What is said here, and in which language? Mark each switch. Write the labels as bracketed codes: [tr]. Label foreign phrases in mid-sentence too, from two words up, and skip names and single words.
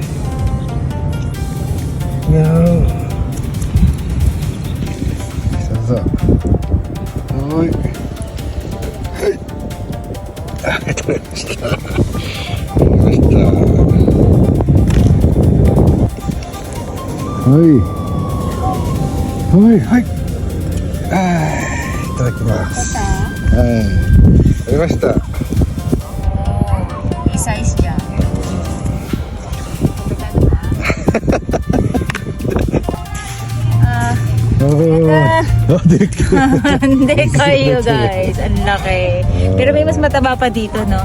[ja] いやーそうはいはいあ取れました取れましたはいはいはいいただきますはい取れました [tl] size dyan. Hindi kayo guys. Ang laki. Pero may mas mataba pa dito, no?